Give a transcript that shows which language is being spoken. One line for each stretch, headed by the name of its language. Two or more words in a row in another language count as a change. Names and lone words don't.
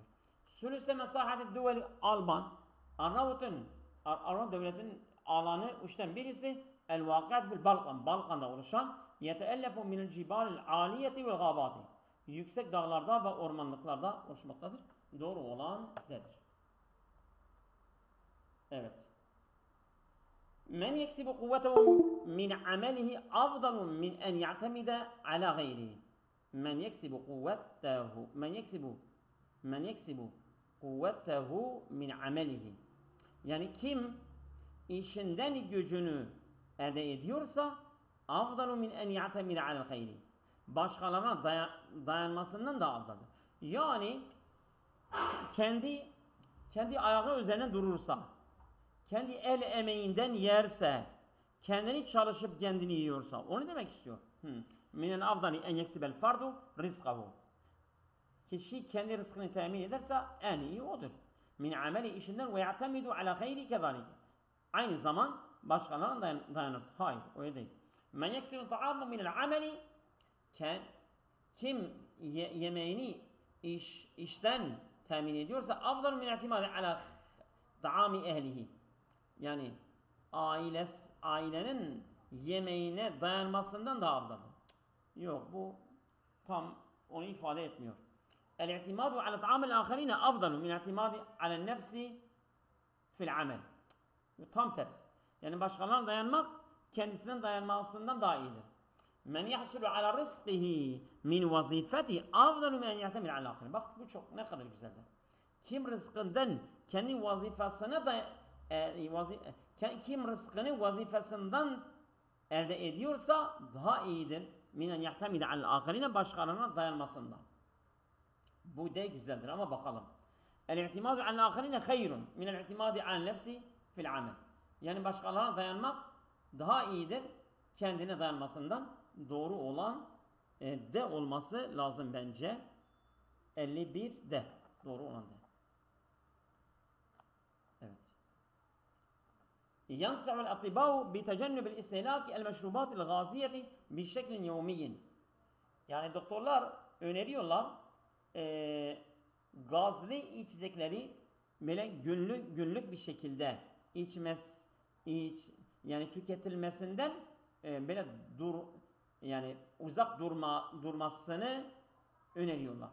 Arabic: ثلث مساحة دولة ألبان.
Turkish: Arnavut devletinin alanı uçtan birisi
Arabic: الواقعة في البلقان.
Turkish: Balkan'da oluşan
Arabic: يتألف من الجبال العالية والغابات.
Turkish: Yüksek dağlarda ve ormanlıklarda oluşmaktadır. Doğru olan dedir. Evet.
Arabic: من يكسب قوته من عمله أفضل من أن يعتمد على غيره. من يكسب قوته من عمله.
Turkish: Yani kim işinden gücünü elde ediyorsa
Arabic: أفضل من أن يعتمد على غيره.
Turkish: Başkalarına dayanmasından da afdalıdır. Yani kendi ayağı üzerine durursa, kendi el emeğinden yerse, kendini çalışıp kendini yiyorsa, onu demek istiyor.
Arabic: من الأفضل أن يكسب الفرد رزقه.
Turkish: Kişi kendi rızkını temin ederse en iyi odur.
Arabic: من عمل işinden ويعتمد على غير كذلك.
Turkish: Aynı zaman başkalarına dayanırsa. Hayır, öyle değil.
Arabic: من يكسب طعام من العمل.
Turkish: Kim yemeğini işten temin ediyorsa
Arabic: أفضل من اعتماد على طعام أهله.
Turkish: Yani ailenin yemeğine dayanmasından daha afdalı. Yok, bu tam onu ifade etmiyor.
Arabic: الاعتماد على طعام الآخرين أفضل من اعتماد على نفس في العمل.
Turkish: Tam ters. Yani başkalarına dayanmak kendisinden dayanmasından daha iyidir.
Arabic: من يحصل على رزقه من وظيفة أفضل من يعتمد على الآخرين.
Turkish: Bak bu çok ne kadar güzeldir. Kim rızkından kendi vazifesine kim rızkını vazifesinden elde ediyorsa daha iyidir.
Arabic: من أن يعتمد على الآخرين,
Turkish: başkalarına dayanmasından. Bu de güzeldir ama bakalım.
Arabic: الاعتماد على الآخرين خير من الاعتماد على النفس في العمل.
Turkish: Yani başkalarına dayanmak daha iyidir kendine dayanmasından. Doğru olan de olması lazım bence. 51 de. Doğru olan de. Evet.
Arabic: ينصح الأطباء بتجنب الاستهلاك المشروبات الغازية بشكل يومي.
Turkish: Yani doktorlar öneriyorlar gazlı içecekleri böyle günlük bir şekilde yani tüketilmesinden böyle yani uzak durmasını öneriyorlar.